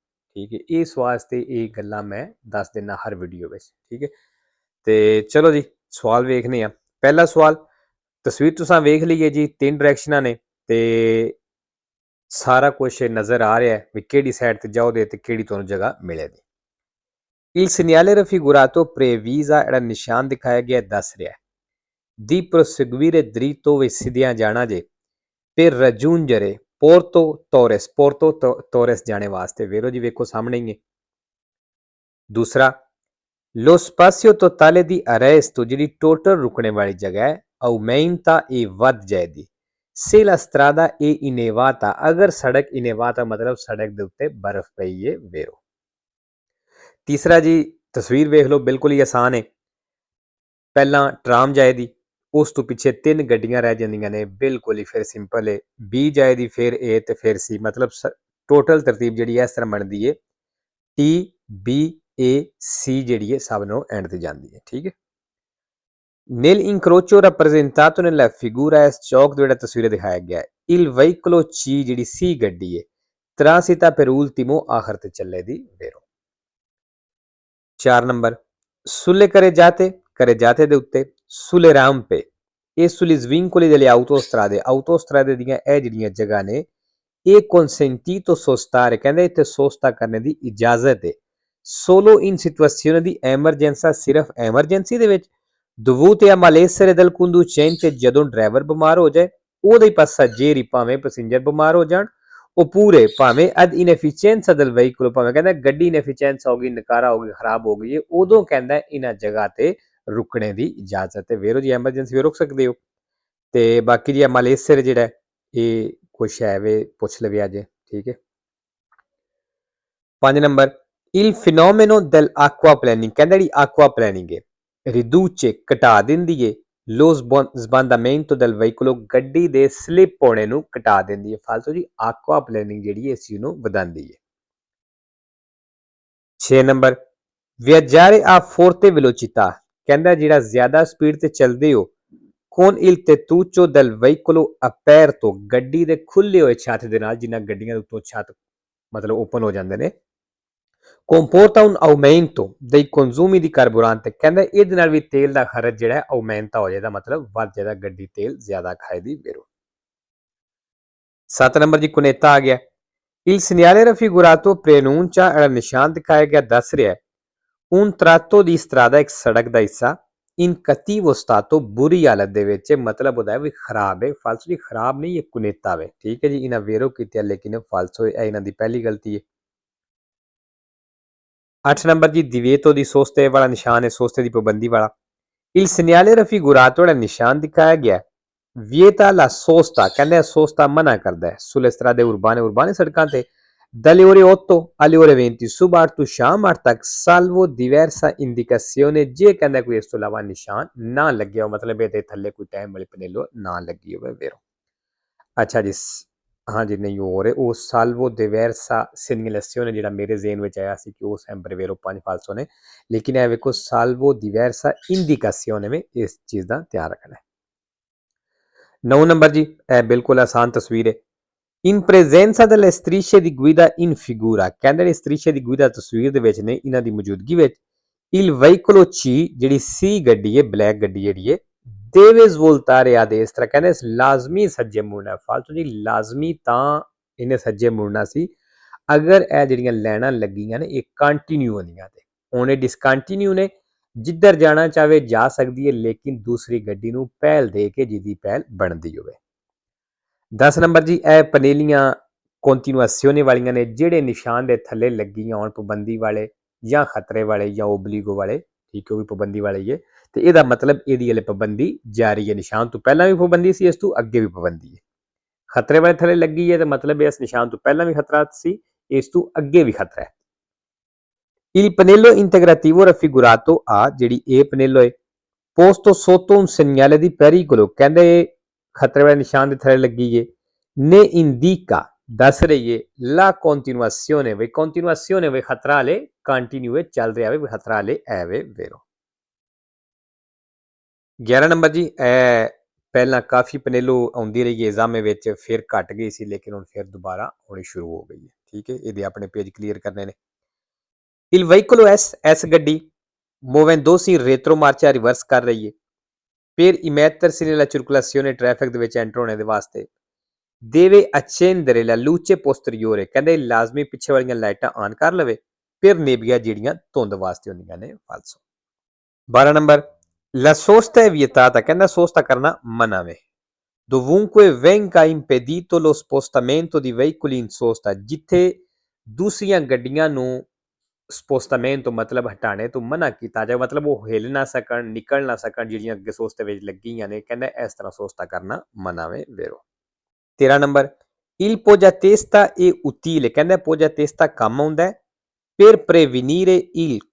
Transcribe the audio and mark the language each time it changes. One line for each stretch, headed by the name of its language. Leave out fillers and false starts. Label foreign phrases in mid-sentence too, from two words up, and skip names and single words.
Punjabi: ਠੀਕ ਹੈ, ਇਸ ਵਾਸਤੇ ਇਹ ਗੱਲਾਂ ਮੈਂ ਦੱਸ ਦਿੰਦਾ ਹਰ ਵੀਡੀਓ ਵਿੱਚ। ਠੀਕ ਹੈ, ਤੇ ਚਲੋ ਜੀ ਸਵਾਲ ਵੇਖਨੇ ਆ। ਪਹਿਲਾ ਸਵਾਲ, ਤਸਵੀਰ ਤੁਸੀਂ ਵੇਖ ਲਈਏ ਜੀ, ਤਿੰਨ ਡਾਇਰੈਕਸ਼ਨਾਂ ਨੇ ਤੇ ਸਾਰਾ ਕੁਝ ਨਜ਼ਰ ਆ ਰਿਹਾ ਹੈ ਵੀ ਕਿਹੜੀ ਸਾਈਡ ਤੇ ਜਾਓਗੇ ਤੇ ਕਿਹੜੀ ਤੁਹਾਨੂੰ ਜਗ੍ਹਾ ਮਿਲੇਗੀ।
Italian: Il segnale raffigurato previsa
Punjabi: ਜਿਹੜਾ ਨਿਸ਼ਾਨ ਦਿਖਾਇਆ ਗਿਆ ਦੱਸ ਰਿਹਾ ਹੈ
Italian: di proseguire dritto
Punjabi: ਸਿੱਧਿਆਂ ਜਾਣਾ ਜੇ
Italian: per raggiungere Porto Torres,
Punjabi: Porto Torres ਜਾਣੇ ਵਾਸਤੇ। ਵੇਰੋ ਜੀ ਵੇਖੋ ਸਾਹਮਣੇ ਹੀ ਹੈ। ਦੂਸਰਾ,
Italian: lo spazio totale di arresto
Punjabi: ਜਿਹੜੀ ਟੋਟਲ ਰੁਕਣੇ ਵਾਲੀ ਜਗ੍ਹਾ ਹੈ
Italian: aumenta e
Punjabi: ਵੱਧ ਜਾਏਗੀ
Italian: se la strada è inevata,
Punjabi: ਅਗਰ ਸੜਕ ਇਨੇਵਾਤਾ ਮਤਲਬ ਸੜਕ ਦੇ ਉੱਤੇ ਬਰਫ਼ ਪਈ ਹੈ। ਵੇਰੋ। ਤੀਸਰਾ ਜੀ, ਤਸਵੀਰ ਵੇਖ ਲਓ, ਬਿਲਕੁਲ ਹੀ ਆਸਾਨ ਹੈ। ਪਹਿਲਾਂ ਟਰਾਮ ਜਾਏਦੀ, ਉਸ ਤੋਂ ਪਿੱਛੇ ਤਿੰਨ ਗੱਡੀਆਂ ਰਹਿ ਜਾਂਦੀਆਂ ਨੇ, ਬਿਲਕੁਲ ਹੀ ਫਿਰ ਸਿੰਪਲ ਹੈ। ਬੀ ਜਾਏਦੀ, ਫਿਰ ਏ ਤੇ ਫਿਰ ਸੀ, ਮਤਲਬ ਟੋਟਲ ਤਰਤੀਬ ਜਿਹੜੀ ਇਸ ਤਰ੍ਹਾਂ ਬਣਦੀ ਹੈ TBAC ਜਿਹੜੀ ਹੈ ਸਭ ਨੂੰ ਐਂਡ ਤੇ ਜਾਂਦੀ ਹੈ। ਠੀਕ ਹੈ,
Italian: nel incrocio rappresentato nella figura
Punjabi: ਇਸ ਚੌਕ ਦੇ ਜਿਹੜਾ ਤਸਵੀਰ ਦਿਖਾਇਆ ਗਿਆ ਹੈ
Italian: il veicolo C
Punjabi: ਜਿਹੜੀ ਸੀ ਗੱਡੀ ਹੈ
Italian: transita per ultimo
Punjabi: ਆਖਰ ਤੇ ਚੱਲੇ ਦੀ। ਵੇਰੋ। 4 ਨੰਬਰ,
Italian: sulle carreggiate
Punjabi: ਦੇ ਉੱਤੇ
Italian: sulle rampe e sugli svincoli delle autostrade
Punjabi: ਦੀਆਂ ਇਹ ਜਿਹੜੀਆਂ ਜਗ੍ਹਾ ਨੇ ਇਹ consentito sostare, ਕਹਿੰਦੇ ਇੱਥੇ ਸੋਸਤਾ ਕਰਨੇ ਦੀ ਇਜਾਜ਼ਤ ਹੈ
Italian: solo in situazione di emergenza,
Punjabi: ਸਿਰਫ ਐਮਰਜੈਂਸੀ ਦੇ ਵਿੱਚ
Italian: dovute a malessere del conducente,
Punjabi: ਜਦੋਂ ਡਰਾਈਵਰ ਬਿਮਾਰ ਹੋ ਜਾਏ, ਉਹਦੇ passeggeri ਭਾਵੇਂ ਪੈਸੇਂਜਰ ਬਿਮਾਰ ਹੋ ਜਾਣ,
Italian: oppure ਭਾਵੇਂ ad inefficienza del veicolo,
Punjabi: ਭਾਵੇਂ ਕਹਿੰਦਾ ਗੱਡੀ ਇਨਐਫੀਸ਼ੀਐਂਸ ਹੋ ਗਈ, ਨਕਾਰਾ ਹੋ ਗਈ, ਖਰਾਬ ਹੋ ਗਈ ਹੈ, ਉਦੋਂ ਕਹਿੰਦਾ ਇਹਨਾਂ ਜਗ੍ਹਾ ਤੇ ਰੁਕਣੇ ਦੀ ਇਜਾਜ਼ਤ ਹੈ। ਵੇਰੋ ਜੀ, ਐਮਰਜੈਂਸੀ ਵੀ ਰੁਕ ਸਕਦੇ ਹੋ। ਤੇ ਬਾਕੀ ਜੀ ਮਾਲੇਸਰ ਜਿਹੜਾ ਇਹ ਕੁਛ ਹੈ ਵੇ ਪੁੱਛ ਲਵੇ ਅੱਜ। ਠੀਕ ਹੈ, 5 ਨੰਬਰ,
Italian: il fenomeno dell'acquaplaning,
Punjabi: ਕਹਿੰਦਾ ਜਿਹੜੀ ਆਕਵਾ ਪਲੈਨਿੰਗ ਹੈ riduce ਘਟਾ ਦਿੰਦੀ ਹੈ
Italian: lo sbandamento del veicolo,
Punjabi: ਗੱਡੀ ਦੇ ਸਲਿਪ ਹੋਣੇ ਨੂੰ ਘਟਾ ਦਿੰਦੀ ਹੈ। ਫਾਲਤੂ ਜੀ ਆਕਵਾ ਪਲੈਨਿੰਗ ਜਿਹੜੀ ਇਸ ਚੀਜ਼ ਨੂੰ ਵਧਾਉਂਦੀ ਹੈ। 6 ਨੰਬਰ,
Italian: viaggiare a forte velocità,
Punjabi: ਕਹਿੰਦਾ ਜਿਹੜਾ ਜ਼ਿਆਦਾ ਸਪੀਡ ਤੇ ਚੱਲਦੇ ਹੋ
Italian: con il tettuccio del veicolo aperto,
Punjabi: ਗੱਡੀ ਦੇ ਖੁੱਲੇ ਹੋਏ ਛੱਤ ਦੇ ਨਾਲ, ਜਿਨ੍ਹਾਂ ਗੱਡੀਆਂ ਦੇ ਉੱਤੋਂ ਛੱਤ ਮਤਲਬ ਓਪਨ ਹੋ ਜਾਂਦੇ ਨੇ,
Italian: comporta un aumento dei consumi di carburante,
Punjabi: ਕਹਿੰਦਾ ਇਹਦੇ ਨਾਲ ਵੀ ਤੇਲ ਦਾ ਖਰਚ ਜਿਹੜਾ aumenta ਹੋ ਜਾਏਗਾ, ਮਤਲਬ ਵੱਧ ਜਾਏਗਾ, ਗੱਡੀ ਤੇਲ ਜ਼ਿਆਦਾ ਖਾਏਗੀ। ਵੇਰੋ। 7 ਨੰਬਰ ਜੀ, ਕੁਨੇਤਾ ਆ ਗਿਆ।
Italian: il segnale raffigurato preannuncia,
Punjabi: ਜਿਹੜਾ ਨਿਸ਼ਾਨ ਦਿਖਾਇਆ ਗਿਆ ਦੱਸ ਰਿਹਾ ਹੈ
Italian: un tratto di strada,
Punjabi: ਇੱਕ ਸੜਕ ਦਾ ਹਿੱਸਾ
Italian: in cattivo stato,
Punjabi: ਬੁਰੀ ਹਾਲਤ ਦੇ ਵਿੱਚ, ਮਤਲਬ ਉਹਦਾ ਵੀ ਖਰਾਬ ਹੈ। ਫਾਲਸੋ ਜੀ ਖਰਾਬ ਨਹੀਂ, ਇਹ ਕੁਨੇਤਾ ਵੇ। ਠੀਕ ਹੈ ਜੀ, ਇਹਨਾਂ ਵੇਰੋ ਕੀਤਾ ਲੇਕਿਨ ਫਾਲਸੋ ਹੈ, ਇਹਨਾਂ ਦੀ ਪਹਿਲੀ ਗਲਤੀ ਹੈ। 8 ਨੰਬਰ ਜੀ, ਦਿਵੇਤੋ ਦੀ ਸੋਸਤੇ ਵਾਲਾ ਨਿਸ਼ਾਨ ਹੈ, ਸੋਸਤੇ ਦੀ ਪਾਬੰਦੀ ਵਾਲਾ।
Italian: il segnale raffigurato,
Punjabi: ਜਿਹੜਾ ਨਿਸ਼ਾਨ ਦਿਖਾਇਆ ਗਿਆ
Italian: vieta la sosta,
Punjabi: ਕਹਿੰਦੇ ਸੋਸਤਾ ਮਨਾ ਕਰਦਾ ਹੈ
Italian: sulle strade urbane,
Punjabi: ਉਰਬਾਨੇ ਸੜਕਾਂ ਤੇ
Italian: dalle ore 8 alle ore 20,
Punjabi: ਸੁਬਾਹ 8 ਤੋਂ ਸ਼ਾਮ 8 ਤੱਕ
Italian: salvo diversa indicazione,
Punjabi: ਜੇ ਕਹਿੰਦਾ ਕੋਈ ਇਸ ਤੋਂ ਇਲਾਵਾ ਨਿਸ਼ਾਨ ਨਾ ਲੱਗਿਆ ਹੋ, ਮਤਲਬ ਇਹਦੇ ਥੱਲੇ ਕੋਈ ਟਾਈਮ ਵਾਲੀ ਪਨੇਲੋ ਨਾ ਲੱਗੀ ਹੋਵੇ। ਵੇਰੋ। ਅੱਛਾ ਜੀ, ਹਾਂਜੀ ਨਹੀਂ ਹੋ ਰਹੇ ਉਹ
Italian: salvo diversa segnalazione
Punjabi: ਜਿਹੜਾ ਮੇਰੇ ਜ਼ਿਹਨ ਵਿੱਚ ਆਇਆ ਸੀ ਕਿ ਉਹ sempre ਵੇਰੋ 5 ਫਾਲਸੋ ਨੇ, ਲੇਕਿਨ ਇਹ ਵੇਖੋ
Italian: salvo diversa indicazione
Punjabi: में ਇਸ ਚੀਜ਼ ਦਾ ਧਿਆਨ ਰੱਖਣਾ ਹੈ। 9 ਨੰਬਰ ਜੀ, ਇਹ ਬਿਲਕੁਲ ਆਸਾਨ ਤਸਵੀਰ ਹੈ।
Italian: In presenza delle strisce di guida in figura,
Punjabi: ਕਹਿੰਦੇ ਨੇ
Italian: strisce di guida
Punjabi: ਤਸਵੀਰ ਦੇ ਵਿੱਚ ਨੇ ਇਹਨਾਂ ਦੀ ਮੌਜੂਦਗੀ ਵਿੱਚ
Italian: il veicolo C
Punjabi: ਜਿਹੜੀ C ਗੱਡੀ ਹੈ ਬਲੈਕ ਗੱਡੀ ਜਿਹੜੀ ਹੈ
Italian: deve svoltare a destra
Punjabi: ਕਹਿੰਦੇ ਲਾਜ਼ਮੀ ਸੱਜੇ ਮੁੜਨਾ ਫਾਲਤੂ ਜੀ ਲਾਜ਼ਮੀ ਤਾਂ ਇਹਨੇ ਸੱਜੇ ਮੁੜਨਾ ਸੀ ਅਗਰ ਇਹ ਜਿਹੜੀਆਂ ਲਾਈਨਾਂ ਲੱਗੀਆਂ ਨੇ ਇਹ ਕੰਟੀਨਿਊ ਹੁੰਦੀਆਂ ਤੇ ਹੁਣ ਇਹ ਡਿਸਕੰਟੀਨਿਊ ਨੇ ਜਿੱਧਰ ਜਾਣਾ ਚਾਹੇ ਜਾ ਸਕਦੀ ਹੈ ਲੇਕਿਨ ਦੂਸਰੀ ਗੱਡੀ ਨੂੰ ਪਹਿਲ ਦੇ ਕੇ ਜਿਹਦੀ ਪਹਿਲ ਬਣਦੀ ਹੋਵੇ 10 ਨੰਬਰ ਜੀ ਇਹ ਪਨੇਲੀਆਂ ਕੰਟੀਨਿਊਏਸ਼ਨੇ ਵਾਲੀਆਂ ਨੇ ਜਿਹੜੇ ਨਿਸ਼ਾਨ ਦੇ ਥੱਲੇ ਲੱਗੀਆਂ ਹੋਣ ਪਾਬੰਦੀ ਵਾਲੇ ਜਾਂ ਖਤਰੇ ਵਾਲੇ ਜਾਂ ਓਬਲੀਗੋ ਵਾਲੇ ਠੀਕ ਹੈ ਉਹ ਵੀ ਪਾਬੰਦੀ ਵਾਲੇ ਹੀ ਹੈ ਤੇ ਇਹਦਾ ਮਤਲਬ ਇਹਦੀ ਹਲੇ ਪਾਬੰਦੀ ਜਾਰੀ ਹੈ ਨਿਸ਼ਾਨ ਤੋਂ ਪਹਿਲਾਂ ਵੀ ਪਾਬੰਦੀ ਸੀ ਇਸ ਤੋਂ ਅੱਗੇ ਵੀ ਪਾਬੰਦੀ ਹੈ ਖਤਰੇ ਵਾਲੇ ਥੱਲੇ ਲੱਗੀ ਹੈ ਤੇ ਮਤਲਬ ਇਸ ਨਿਸ਼ਾਨ ਤੋਂ ਪਹਿਲਾਂ ਵੀ ਖਤਰਾ ਸੀ ਇਸ ਤੋਂ ਅੱਗੇ ਵੀ ਖਤਰਾ ਹੈ
Italian: Il pannello integrativo raffigurato A
Punjabi: ਜਿਹੜੀ ਇਹ ਪਨੇਲੋ ਹੈ
Italian: posto sotto un segnale di pericolo
Punjabi: ਕਹਿੰਦੇ ਖਤਰੇ ਵਾਲੇ ਨਿਸ਼ਾਨ ਦੇ ਥੱਲੇ ਲੱਗੀ ਹੈ
Italian: ne indica
Punjabi: ਦੱਸ ਰਹੀ ਹੈ
Italian: la continuazione
Punjabi: ਵੀ continuazione ਵੀ ਖਤਰਾ ਵਾਲੇ ਕੰਟੀਨਿਊ ਚੱਲ ਰਿਹਾ ਵੇ ਖਤਰਾ ਵਾਲੇ ਐਵੇਂ ਵੇਰੋ 11 ਨੰਬਰ ਜੀ ਇਹ ਪਹਿਲਾਂ ਕਾਫੀ ਪਨੇਲੋ ਆਉਂਦੀ ਰਹੀ ਹੈ ਐਗਜ਼ਾਮ ਵਿੱਚ ਫਿਰ ਘਟ ਗਈ ਸੀ ਲੇਕਿਨ ਹੁਣ ਫਿਰ ਦੁਬਾਰਾ ਆਉਣੀ ਸ਼ੁਰੂ ਹੋ ਗਈ ਹੈ ਠੀਕ ਹੈ ਇਹਦੇ ਆਪਣੇ ਪੇਜ ਕਲੀਅਰ ਕਰਨੇ ਨੇ
Italian: Il veicolo
Punjabi: S ਗੱਡੀ
Italian: muovendosi in retromarcia
Punjabi: ਰਿਵਰਸ ਕਰ ਰਹੀ ਹੈ
Italian: per immettersi nella circolazione
Punjabi: traffic ਦੇ ਵਿੱਚ ਐਂਟਰ ਹੋਣੇ ਦੇ ਵਾਸਤੇ
Italian: deve accendere la luce posteriore
Punjabi: ਕਹਿੰਦੇ ਲਾਜ਼ਮੀ ਪਿੱਛੇ ਵਾਲੀਆਂ ਲਾਈਟਾਂ ਆਨ ਕਰ ਲਵੇ ਫਿਰ ਨੇਬੀਆਂ ਜਿਹੜੀਆਂ ਧੁੰਦ ਵਾਸਤੇ ਹੁੰਦੀਆਂ ਨੇ ਫਾਲਸੋ 12 ਨੰਬਰ
Italian: la sosta è
Punjabi: vietata ਕਹਿੰਦਾ ਸੋਸਤਾ ਕਰਨਾ ਮਨਾ ਵੇ
Italian: dovunque venga impedito lo spostamento di veicoli in sosta
Punjabi: ਜਿੱਥੇ ਦੂਸਰੀਆਂ ਗੱਡੀਆਂ ਨੂੰ ਸਪੋਸਟਾਮੈਂਟ ਮਤਲਬ ਹਟਾਣੇ ਤੋਂ ਮਨਾ ਕੀਤਾ ਜਾਏ ਮਤਲਬ ਉਹ ਹਿਲ ਨਾ ਸਕਣ ਨਿਕਲ ਨਾ ਸਕਣ ਜਿਹੜੀਆਂ ਅੱਗੇ ਸੋਸਤੇ ਵਿੱਚ ਲੱਗੀਆਂ ਨੇ ਕਹਿੰਦਾ ਇਸ ਤਰ੍ਹਾਂ ਸੋਸਤਾ ਕਰਨਾ ਮਨਾਵੇ ਵੇਰੋ 13 ਨੰਬਰ
Italian: il poggiatesta è utile
Punjabi: ਕਹਿੰਦਾ poggiatesta ਕੰਮ ਆਉਂਦਾ
Italian: per prevenire il